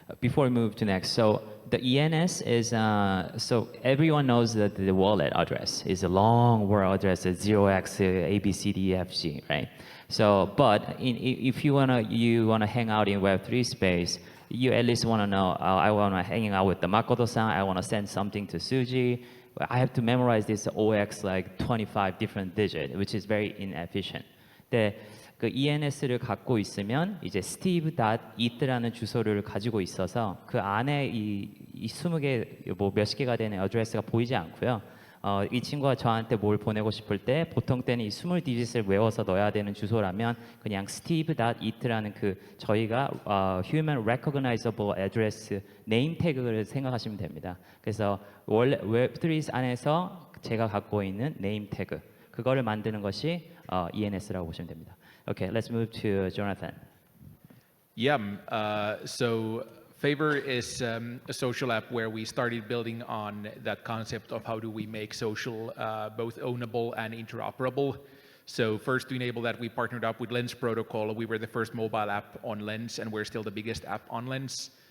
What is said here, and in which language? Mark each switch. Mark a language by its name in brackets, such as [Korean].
[English] Before we move to next, so the ENS is, so everyone knows that the wallet address is a long word address, 0x ABCDEFG, right? So, but if you wanna hang out in Web3 space, you at least wanna know, I wanna hang out with the Makato-san, I wanna send something to Suji, I have to memorize this OX like 25 different digits, which is very inefficient. [Korean] 그 ENS를 갖고 있으면 이제 steve.eth라는 주소를 가지고 있어서 그 안에 이 20개 뭐 몇십 개가 되는 어드레스가 보이지 않고요. 이 친구가 저한테 뭘 보내고 싶을 때 보통 때는 이 20디짓을 외워서 넣어야 되는 주소라면 그냥 steve.eth라는 그 저희가 [English] human recognizable address [Korean] 네임 태그를 생각하시면 됩니다. 그래서 원래 웹3 안에서 제가 갖고 있는 네임 태그 그거를 만드는 것이 ENS라고 보시면 됩니다. [English] Okay, let's move to Joonatan. Yeah, so Phaver is a social app where we started building on that concept of how do we make social both ownable and interoperable. So first to enable that, we partnered up with Lens Protocol. We were the first mobile app on Lens, and we're still the biggest app on Lens.